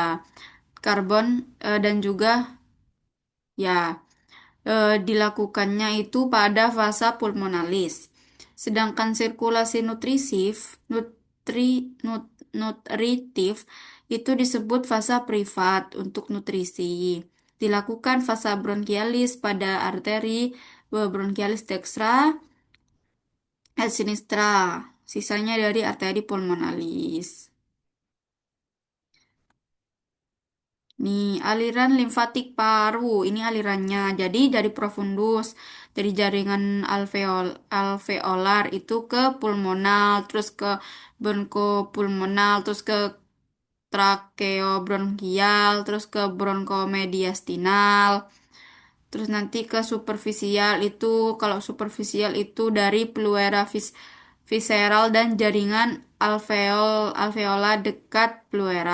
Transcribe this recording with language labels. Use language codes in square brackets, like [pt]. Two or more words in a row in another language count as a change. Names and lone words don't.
[id] Karbon dan juga ya dilakukannya itu pada fasa pulmonalis. Sedangkan sirkulasi nutritif itu disebut fasa privat untuk nutrisi. Dilakukan fasa bronkialis pada arteri bronkialis dextra et sinistra. Sisanya dari arteri pulmonalis. Nih, aliran limfatik paru, ini alirannya. Jadi dari profundus, dari jaringan alveolar itu ke pulmonal, terus ke bronkopulmonal, terus ke trakeobronkial, terus ke bronkomediastinal, terus nanti ke superficial itu, kalau superficial itu dari pleura visceral dan jaringan alveola dekat pleura.